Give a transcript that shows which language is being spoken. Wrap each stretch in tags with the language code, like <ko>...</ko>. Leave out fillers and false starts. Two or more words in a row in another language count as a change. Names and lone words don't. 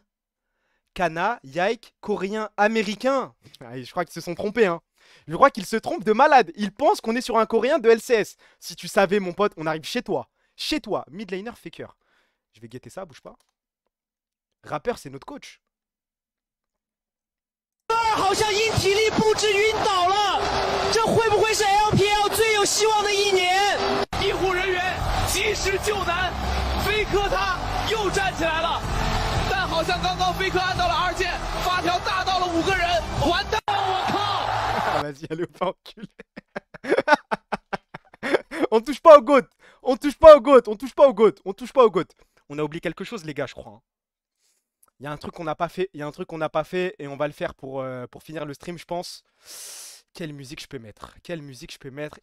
<fr>Kana, Yike, coréen, américain. Ah, je crois qu'ils se sont trompés. Hein. Je crois qu'ils se trompent de malade. Ils pensent qu'on est sur un coréen de LCS. Si tu savais, mon pote, on arrive chez toi. Chez toi. Midlaner faker. Je vais guetter ça, bouge pas. Rappeur, c'est notre coach.</fr> <zh>好像因体力不支晕倒了，这会不会是 LPL 最有希望的一年？医护人员及时救难，飞科他又站起来了，但好像刚刚飞科按到了2键，发条大到了5个人，完蛋！我靠！</zh> <fr>Vas-y, allez, pas enculé. On touche pas au GOAT. On touche pas au GOAT. On touche pas au GOAT. On touche pas au GOAT. On a oublié quelque chose, les gars, je crois. Hein. Il y a un truc qu'on n'a pas fait, il y a un truc qu'on n'a pas fait et on va le faire pour finir le stream, je pense. Quelle musique je peux mettre? Quelle musique je peux mettre?</fr>